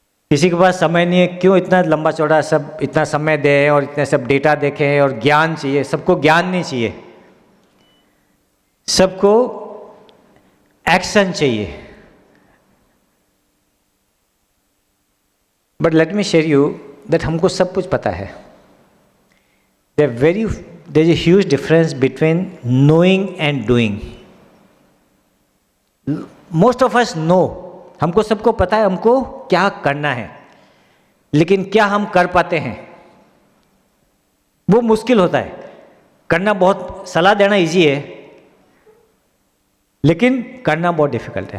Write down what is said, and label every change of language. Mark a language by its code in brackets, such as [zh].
[hi] किसी के पास समय नहीं है, क्यों इतना लंबा चौड़ा सब इतना समय दें और इतने सब डेटा देखें, और ज्ञान चाहिए। सबको ज्ञान नहीं चाहिए, सबको एक्शन चाहिए। [en] but let me share you that [hi] हमको सब कुछ पता है। [en] There is a huge difference between knowing and doing. Most of us know, [hi] हमको सबको पता है हमको क्या करना है, लेकिन क्या हम कर पाते हैं वो मुश्किल होता है। करना बहुत, सलाह देना इजी है, लेकिन करना बहुत डिफिकल्ट है।